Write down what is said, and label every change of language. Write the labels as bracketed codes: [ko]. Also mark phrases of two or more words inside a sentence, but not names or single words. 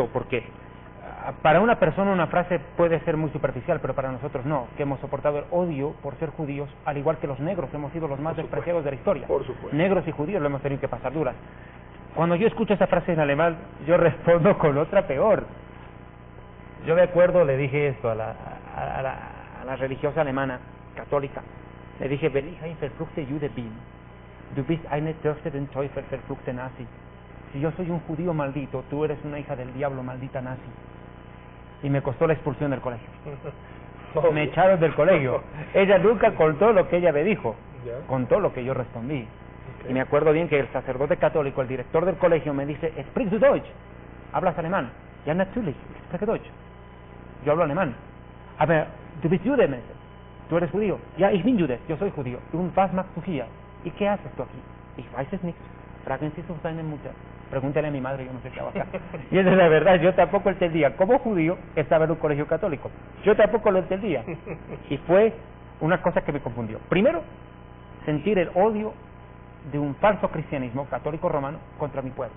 [es] Fue duro, porque Para una persona una frase puede ser muy superficial, pero para nosotros no, que hemos soportado el odio por ser judíos, al igual que los negros hemos sido los más despreciados de la historia. Por supuesto. Negros y judíos lo hemos tenido que pasar duras. Cuando yo escucho esa frase en alemán, yo respondo con otra peor. Yo me acuerdo, le dije esto a la religiosa alemana, católica, le dije, [de] wenn ich ein verfluchte Jude bin, du bist eine Tochter den Teufel, verfluchte Nazi. [es] Si yo soy un judío maldito, tú eres una hija del diablo, maldita nazi. Y me costó la expulsión del colegio. Me echaron del colegio. Ella nunca contó lo que ella me dijo, contó lo que yo respondí. Y me acuerdo bien que el sacerdote católico, el director del colegio, me dice, [de] ¿Sprichst du Deutsch? [es] ¿Hablas alemán? [de] Ja, natürlich, ich spreche Deutsch. [es] Yo hablo alemán. [de] Aber du bist Jude, [es] me dice. ¿Tú eres judío? [de] Ja, ich bin Jude, [es] yo soy judío. [de] Und was machst du hier? [es] ¿Y qué haces tú aquí? [de] Ich weiß es nicht. Fragen Sie zu seine Mutter. [es] Pregúntale a mi madre, yo no sé qué hago acá. Y esa es la verdad, yo tampoco entendía. Como judío, estaba en un colegio católico. Yo tampoco lo entendía. Y fue una cosa que me confundió. Primero, sentir el odio de un falso cristianismo católico romano contra mi pueblo.